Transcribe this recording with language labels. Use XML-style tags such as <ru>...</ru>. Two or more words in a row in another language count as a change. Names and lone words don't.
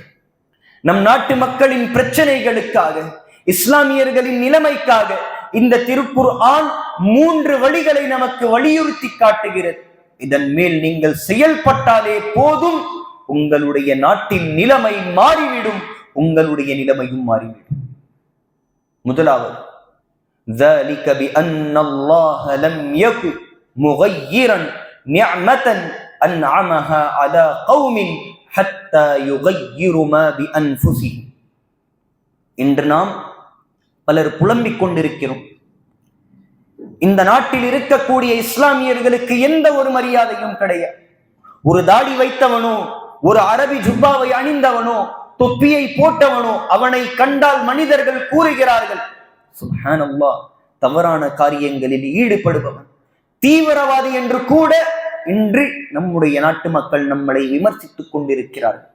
<ta>நம் நாட்டு மக்களின் பிரச்சனைகளுக்காக, இஸ்லாமியர்களின் நிலைமைக்காக இந்த திருக்குர்ஆன் 3 வழிகளை நமக்கு வலியுறுத்தி காட்டுகிறது. இதன் மேல் நீங்கள் செயல்பட்டாலே போதும், உங்களுடைய நாட்டின் நிலைமை மாறிவிடும், உங்களுடைய நிலைமையும் மாறிவிடும். முதலாவது,</ta> <ar>ذلك بأن الله لم يكن مغيرا نعمة أنعمها على قوم حتى يغيروا ما بأنفسهم.</ar> <ta>இன்று நாம் பலர் புலம்பிக் கொண்டிருக்கிறோம், இந்த நாட்டில் இருக்கக்கூடிய இஸ்லாமியர்களுக்கு எந்த ஒரு மரியாதையும் கிடையாது. ஒரு தாடி வைத்தவனோ, ஒரு அரபி ஜுப்பாவை அணிந்தவனோ, தொப்பியை போட்டவனோ அவனை கண்டால் மனிதர்கள் கூறுகிறார்கள், சுப்ஹானல்லாஹ், தவறான காரியங்களில் ஈடுபடுபவன், தீவிரவாதி என்று கூட இன்று நம்முடைய நாட்டு மக்கள் நம்மளை விமர்சித்துக் கொண்டிருக்கிறார்கள்.</ta>